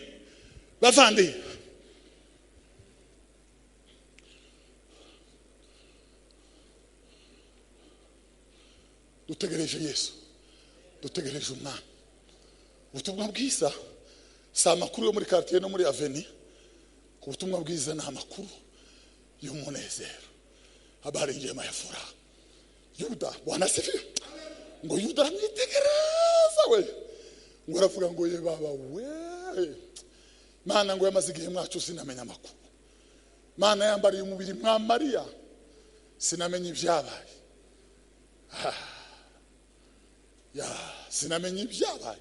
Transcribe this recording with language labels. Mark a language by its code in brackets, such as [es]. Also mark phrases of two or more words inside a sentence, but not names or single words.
[rn] Bavandi. Dutegereje Yesu. Dutegereje umwana. Ubutumwa bwiza si amakuru yo muri quartier no muri avenue. Ubutumwa bwiza ni amakuru y'umunezero. [sw] Habari njema ya furaha. Yuda Bwana sifiwe. [rn] Ngo Yuda amwitegereza we. Ngo aravuga ngo ye baba we. Mana ngo yamaze igihe mwacu sinamenya amakuru. Mana yambariye umubiri mwa Maria. Sinamenya ibyabaye. Sinamenya ibyabaye.